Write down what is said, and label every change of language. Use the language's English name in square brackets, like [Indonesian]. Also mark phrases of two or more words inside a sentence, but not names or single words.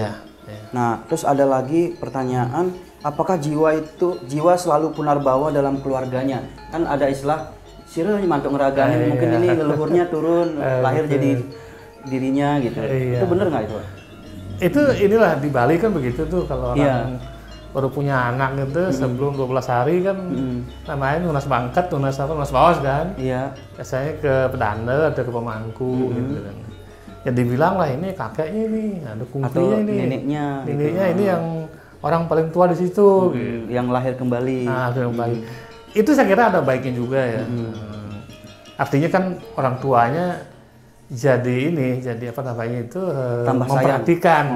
[Indonesian] Nah, terus ada lagi pertanyaan, apakah jiwa selalu punarbawa dalam keluarganya? Kan ada istilah [Balinese] sirah mantuk ngeragani, [Indonesian] mungkin ini leluhurnya turun, lahir jadi dirinya gitu. Itu benar nggak itu Pak? Itu inilah di Bali kan begitu tuh kalau orang baru punya anak gitu sebelum 12 hari kan namanya tunas bangkat, tunas bawas kan. Biasanya ke pedanda atau ke pemangku gitu kan. Ya dibilang lah ini kakeknya nih, ada kungkunya ini. Neneknya gitu. Ini yang orang paling tua di situ gitu. Yang lahir kembali. Kembali. Itu saya kira ada baiknya juga ya. Artinya kan orang tuanya jadi apa namanya itu memperhatikan.